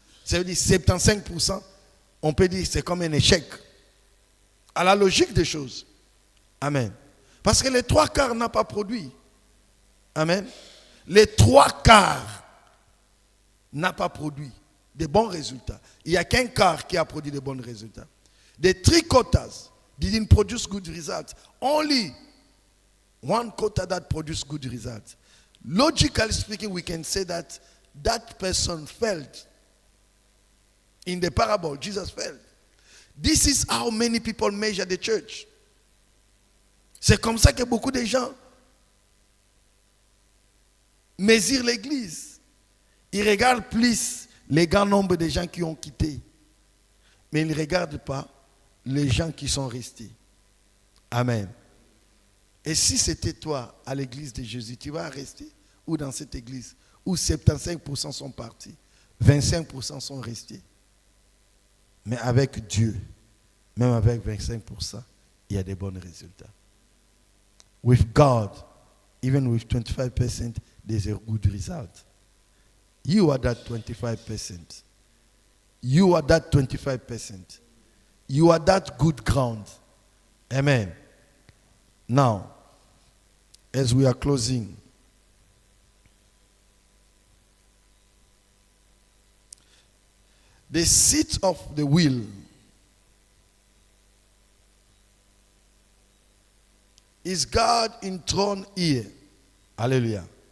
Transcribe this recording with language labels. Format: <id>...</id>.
<fr>Ça veut dire 75%, on peut dire que c'est comme un échec. À la logique des choses. Amen. Parce que les 3/4 n'ont pas produit. Amen. Les 3/4 n'ont pas produit de bons résultats. Il n'y a qu'un quart qui a produit de bons résultats.</fr> <en>The 3 quarters didn't produce good results. Only 1 quarter that produced good results. Logically speaking, we can say that person failed. In the parable, Jesus failed. This is how many people measure the church.</en> <fr>C'est comme ça que beaucoup de gens mesurent l'église. Ils regardent plus les grands nombres de gens qui ont quitté. Mais ils ne regardent pas les gens qui sont restés. Amen. Et si c'était toi à l'église de Jésus, tu vas rester? Ou dans cette église où 75% sont partis, 25% sont restés. Mais avec Dieu, même avec 25%, il y a des bons résultats.</fr> <en>With God, even with 25%, there's a good result. You are that 25%. You are that 25%. You are that good ground. Amen. Now, as we are closing, the seat of the wheel is God enthroned here. Hallelujah.</en>